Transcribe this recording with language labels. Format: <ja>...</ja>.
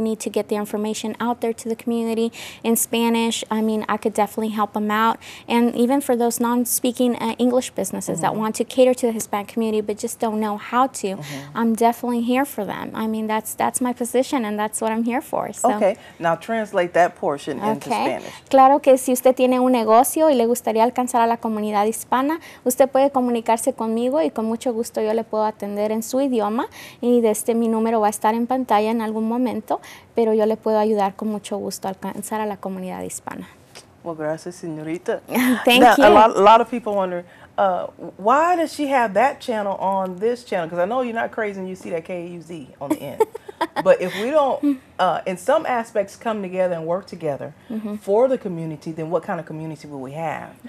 <en>They need to get the information out there to the community in Spanish. I mean, I could definitely help them out. And even for those non-speaking English businesses that want to cater to the Hispanic community but just don't know how to, I'm definitely here for them. I mean, that's my position and that's what I'm here for. So. Okay. Now translate that portion into Spanish.</en> <es>Claro que si usted tiene un negocio y le gustaría alcanzar a la comunidad hispana, usted puede comunicarse conmigo y con mucho gusto yo le puedo atender en su idioma, y mi número va a estar en pantalla en algún momento, pero yo le puedo ayudar con mucho gusto a alcanzar a la comunidad hispana. Well, gracias, señorita.</es> <en>Thank you. A lot of people wonder, why does she have that channel on this channel? Because I know you're not crazy and you see that K-U-Z on the end. But if we don't, in some aspects, come together and work together for the community, then what kind of community will we have?</en>